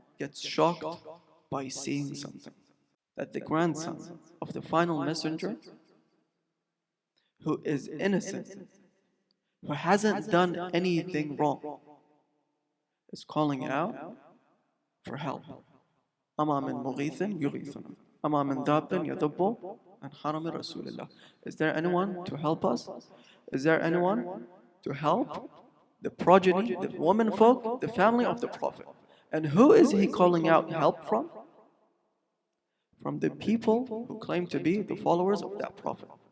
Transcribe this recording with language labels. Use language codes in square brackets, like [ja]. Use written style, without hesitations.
[en] gets shocked by seeing something. That the grandson of the final messenger, who is innocent, who hasn't done anything wrong, is calling out for help. [ar] أما من مغيث يغيثنا أما من داب يذب عن حرم رسول الله. [en] Is there anyone to help us? Is there anyone to help the progeny, the women folk, the family of the Prophet? And who is he calling out help from? From the people who claim to be the followers of that Prophet.